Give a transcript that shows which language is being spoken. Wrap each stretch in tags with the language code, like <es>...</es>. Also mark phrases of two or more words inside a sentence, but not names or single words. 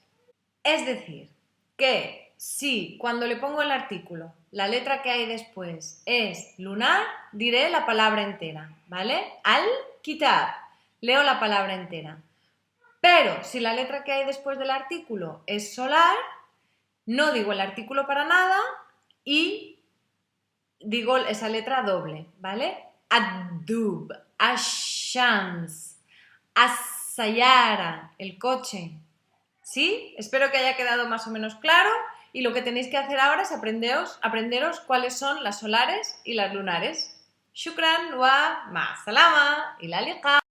<es>Es decir, que si cuando le pongo el artículo, la letra que hay después es lunar, diré la palabra entera, ¿vale? Al-kitab. Leo la palabra entera. Pero si la letra que hay después del artículo es solar, no digo el artículo para nada y digo esa letra doble, ¿vale?</es> <ar>الدب، الشمس، السيارة,</ar> <es>el coche. ¿Sí? Espero que haya quedado más o menos claro y lo que tenéis que hacer ahora es aprenderos cuáles son las solares y las lunares.</es> <ar>شكرا ومع السلامة و إلى اللقاء.</ar>